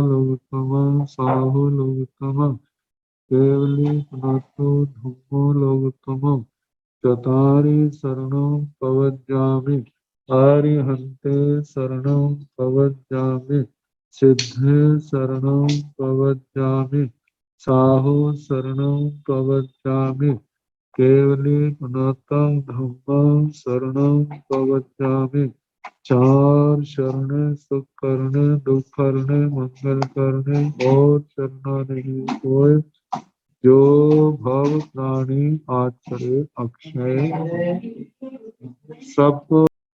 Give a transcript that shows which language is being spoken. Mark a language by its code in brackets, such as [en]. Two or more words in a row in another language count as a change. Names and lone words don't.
[pra] लोकोत्तम, साहु लोकोत्तम, केवली पनतो धम्मो लोकोत्तम, चतारि शरणं प्रवज्जामि, अरिहन्ते शरणं प्रवज्जामि, सिद्धे शरणं प्रवज्जामि, साहु शरणं प्रवज्जामि, केवली पुनतं धम्मं शरणं प्रवज्जामि। [hi] चार शरण सुख करने, दुख करने, मंगल करने और चलना नहीं कोई, जो भव प्राणी आचरे अक्षय। सबको